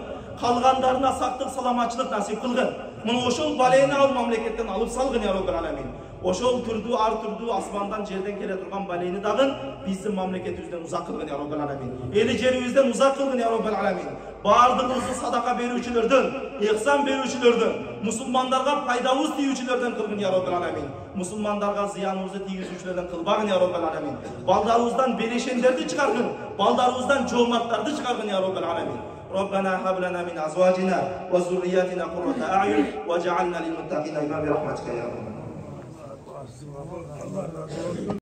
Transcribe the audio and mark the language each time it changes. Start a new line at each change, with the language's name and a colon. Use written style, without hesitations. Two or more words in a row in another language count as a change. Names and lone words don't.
Kyrgyz: Калгандарына сактык, саламатчылык насип кылган. Мына ошол балени ал мамлекеттен алып салган
Arabic: يا رب العالمين.
Kyrgyz: Ошол түрдүү, ар түрдүү асмандан жерден келе турган балени дагы биздин мамлекетибизден узак кылган
Arabic: يا رب العالمين.
Kyrgyz: Эли жерибизден узак кылган
Arabic: يا رب العالمين.
Kyrgyz: Бардыгыбызды садака берүүчүлөрдөн, ихсан берүүчүлөрдөн, мусулмандарга пайдабыз тийүүчүлөрдөн кылган
Arabic: يا رب العالمين.
Kyrgyz: Мусулмандарга зыяныбызды тийгизүүчүлөрдөн кылбагын
Arabic: يا رب العالمين.
Kyrgyz: Балдарыбыздан берешендерди чыгаргын, балдарыбыздан жооматтарды чыгаргын
Arabic: يا رب العالمين. ربنا هب لنا من ازواجنا وذرياتنا قرة اعين واجعلنا للمتقين اماما برحمتك يا رب.